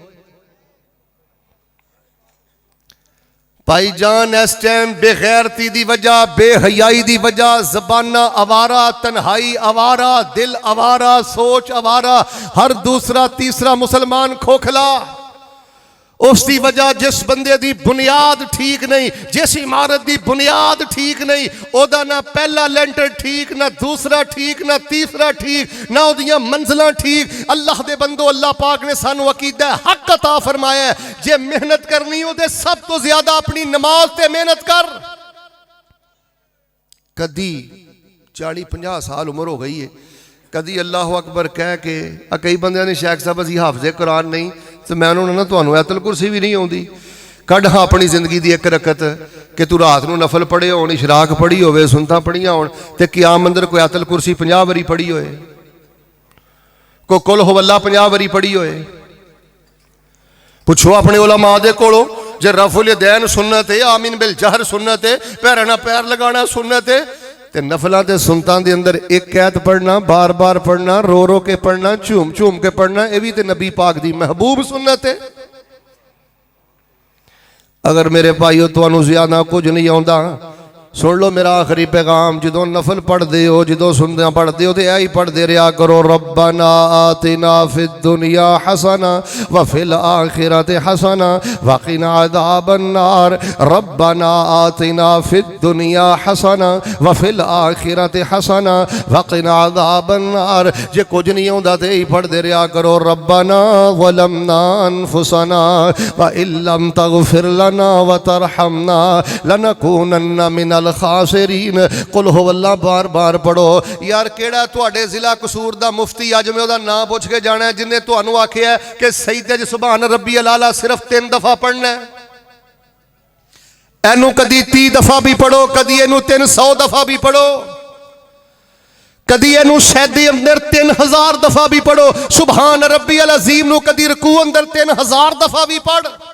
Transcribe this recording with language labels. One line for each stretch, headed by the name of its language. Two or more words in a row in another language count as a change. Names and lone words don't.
Punjabi: بھائی جان اس ٹائم بے غیرتی دی وجہ بے حیائی دی وجہ زبانہ آوارہ تنہائی آوارہ دل آوارہ سوچ آوارہ ہر دوسرا تیسرا مسلمان کھوکھلا اس دی وجہ جس بندے دی بنیاد ٹھیک نہیں جس عمارت دی بنیاد ٹھیک نہیں او دا نہ پہلا لینٹر ٹھیک نہ دوسرا ٹھیک نہ تیسرا ٹھیک نہ او دیاں منزلاں ٹھیک اللہ دے بندو اللہ پاک نے سانو عقیدہ حق عطا فرمایا ہے جے محنت کرنی ہو دے سب تو زیادہ اپنی نماز تے محنت کر کدی 40-50 سال عمر ہو گئی ہے کدی اللہ اکبر کہہ کے کئی بندیاں نے شیخ صاحب اسی حافظ قرآن نہیں تو میں انہوں نے نا تانوں آیت الکرسی بھی نہیں آوندی کڈ ہاں اپنی زندگی دی ایک رکعت کہ تو رات نو نفل پڑھے ہون اشراق پڑھی ہوئے سنتا پڑھیاں ہون تے قیام اندر کوئی آیت الکرسی 50 واری پڑھی ہوئے کوئی
Arabic: قل ہو اللہ
Punjabi: 50 واری پڑھی ہوئے پوچھو اپنے علماء دے کولوں جے رفع الیدین سنت ہے آمین بالجہر سنت ہے پیراں نال پیر لگانا سنت ہے تے نفلاں تے سنتاں دے اندر ایک آیت پڑھنا بار بار پڑھنا رو رو کے پڑھنا چوم چوم کے پڑھنا اے بھی تے نبی پاک دی محبوب سنت ہے اگر میرے بھائیو تانوں زیادہ کچھ نہیں آوندا سن لو میرا آخری پیغام جدوں نفل پڑھ دے ہو جدوں سنتے پڑھ دے ہو تے ایہی پڑھ دے رہیا کرو
Arabic: ربنا آتنا فی الدنیا حسنہ وفی الآخرۃ حسنہ وقنا عذاب النار ربنا آتنا فی الدنیا حسنہ وفی الآخرۃ حسنہ وقنا عذاب النار
Punjabi: جے کچھ نہیں ہوندا تے ایہی پڑھ دے رہیا کرو
Arabic: ربنا ظلمنا انفسنا وان لم تغفر لنا وترحمنا لنکونن من الخاسرین قل ہو اللہ
Punjabi: بار بار پڑھو یار کیڑا تواڈے ضلع قصور دا مفتی اج میں او دا نام پوچھ کے جانا ہے جن نے تانوں آکھیا ہے کہ سید
Arabic: سبحان ربی الاعلی
Punjabi: صرف 3 دفعہ پڑھنا ہے اینو کدی 30 دفعہ بھی پڑھو کدی اینو 300 دفعہ بھی پڑھو کدی اینو سید اندر 3000 دفعہ بھی پڑھو
Arabic: سبحان ربی العظیم
Punjabi: نو کدی رکوع اندر 3000 دفعہ بھی پڑھ